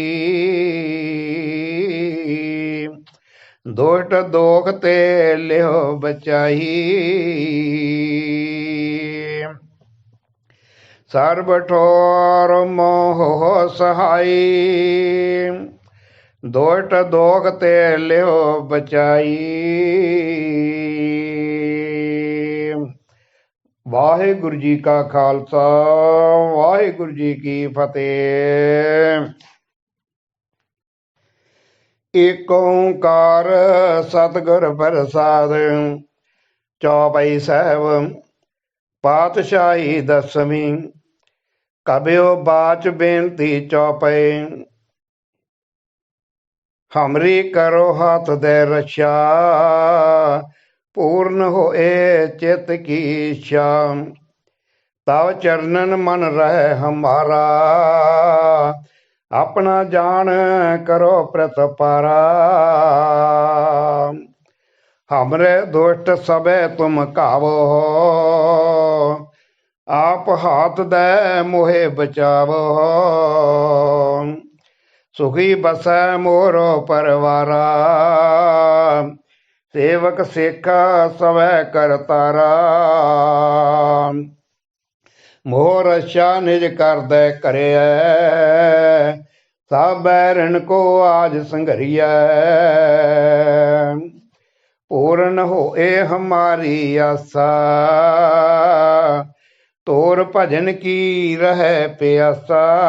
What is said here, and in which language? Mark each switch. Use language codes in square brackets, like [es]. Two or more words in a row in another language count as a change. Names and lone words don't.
[bra] दुष्ट दोख ते लियो बचाई सर्व ठौर मोह हो सहाई दुष्ट दोख ते लियो बचाई [pa] ਵਾਹਿਗੁਰੂ ਜੀ ਕਾ ਖਾਲਸਾ ਵਾਹਿਗੁਰੂ ਜੀ ਕੀ ਫਤਿਹ। ਏਕ ਓੰਕਾਰ ਸਤਿਗੁਰ ਪ੍ਰਸਾਦ ਚੌਪਈ ਸਾਹਿਬ ਪਾਤਸ਼ਾਹੀ ਦਸਵੀਂ ਕਬਿਓ ਬਾਚ ਬੇਨਤੀ ਚੌਪਈ [bra] हमरी करो हाथ दे रक्षा पूर्ण होए चित की इच्छा तव चरणन मन रहे हमारा अपना जान करो प्रतपारा हमरे दुष्ट सबे तुम कावो आप हाथ दे मोहे बचावो सुखी बसै मोरो परवारा सेवक सेखा सवै करतारा मोह रक्षा निज कर दे करे सब बैरन को आज संघरिया पूर्ण होए हमारी आशा तोर भजन की रहे प्यासा